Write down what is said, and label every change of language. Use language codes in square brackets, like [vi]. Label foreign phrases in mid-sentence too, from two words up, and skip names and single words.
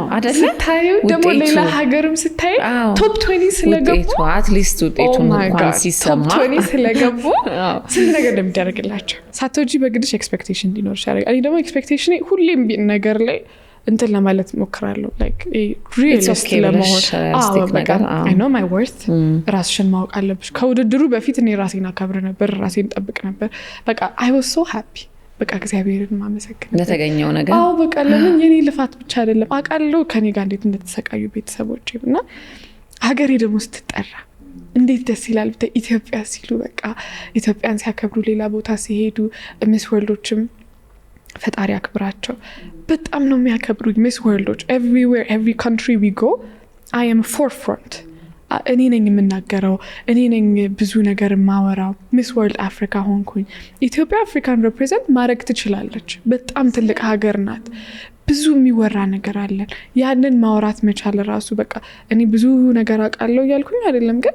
[am] አይደለ? ስታዩ ደግሞ ሌላ ሀገርም ስታይ ቶፕ 20 ስለገቡ አትሊስት ውጤቱን እንኳን ሲሰማ ቶፕ 20 ስለገቡ ስንት ነገር እንደሚደረግላቸው ሳትወጂ በግድሽ ኤክስፔክቴሽን እንዲኖርሽ ያደርጋል። እኔ ደግሞ ኤክስፔክቴሽን ሁሌም ነገር ላይ እንትን ለማለት ሞክራለሁ [en] like a realist [am] ለመሆን [en] I know my worth [am] ራስሽን ማወቅ አለብሽ። ከውድድሩ በፊት እኔ ራሴን አከብር ነበር ራሴን ጠብቅ ነበር። በቃ [en] I was so happy [am] በቃ እግዚአብሔርን ማመሰግን ለተገኘው ነገር በቃ ለምን የኔ ልፋት ብቻ አይደለም አውቃለሁ ከኔ ጋር እንዴት እንደተሰቃዩ ቤተሰቦቼ እና ሀገሬ ደግሞ ስትጠራ እንዴት ደስ ይላል። ኢትዮጵያ ሲሉ በቃ ኢትዮጵያን ሲያከብሩ ሌላ ቦታ ሲሄዱ ሚስ ወርልዶችም ፈጣሪ አክብራቸው በጣም ነው የሚያከብሩኝ። ሚስ ወርልዶች [en] everywhere every country we go I am forefront [am] እኔ ነኝ የምናገረው እኔ ነኝ ብዙ ነገር ማወራው። ሚስ ወርልድ አፍሪካ ሆንኩኝ። ኢትዮጵያ አፍሪካን ሪፕሬዘንት ማድረግ ትችላለች። በጣም ትልቅ ሀገር ናት። ብዙ የሚወራ ነገር አለ። ያንን ማውራት መቻል ራሱ በቃ እኔ ብዙ ነገር አውቃለሁ ያልኩኝ አይደለም ግን